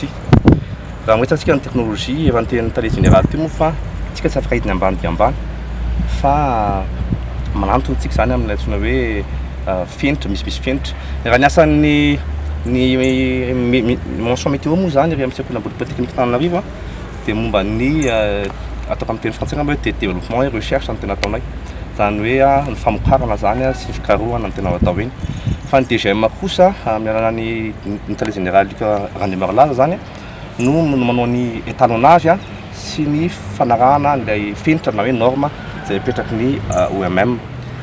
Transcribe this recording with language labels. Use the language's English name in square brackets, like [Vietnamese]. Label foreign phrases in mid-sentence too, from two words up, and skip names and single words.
[Malagasy] Raha miresaka ny teknôlôjia efa ny teny [French] tale général [Malagasy] ty moa fa tsika tsy afaka hidiny ambany dia ambany fa manantona tsika zany amin'ny antsoina hoe fenitra, misy fenitra. Raha ny asan'ny [French] mention météo [Malagasy] moa zany ry amin'ny sekoly ambony polytechnique Antananarivo dia momba ny ataoko amin'ny teny frantsay hoe [French] développement et recherche [Malagasy] no tena ataonay. Zany hoe ny famokarana zany sy ny fikarohana no tena atao eny. Fa ny DGM kosa amin'ny alalan'ny [French] télé général [Malagasy] Randemar zany no manao ny étalonnage sy ny fanarahana ilay fenitra na hoe norme izay apetraky ny OMM